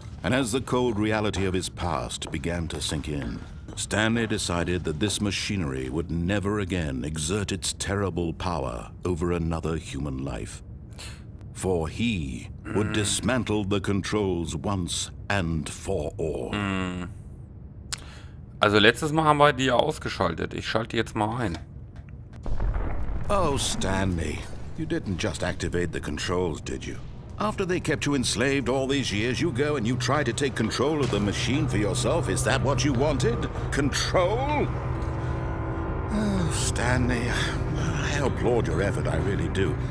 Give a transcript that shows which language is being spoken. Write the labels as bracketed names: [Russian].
[English] And as the cold reality of his past began to sink in, Stanley decided that this machinery would never again exert its terrible power over another human life. For he would dismantle the controls once and for all. [German] Also letztes Mal haben wir die ja ausgeschaltet. Ich schalte die jetzt mal ein. [English] Oh, Stanley, you didn't just activate the controls, did you? After they kept you enslaved all these years, you go and you try to take control of the machine for yourself. Is that what you wanted? Control? Oh, Stanley, I applaud your effort, I really do.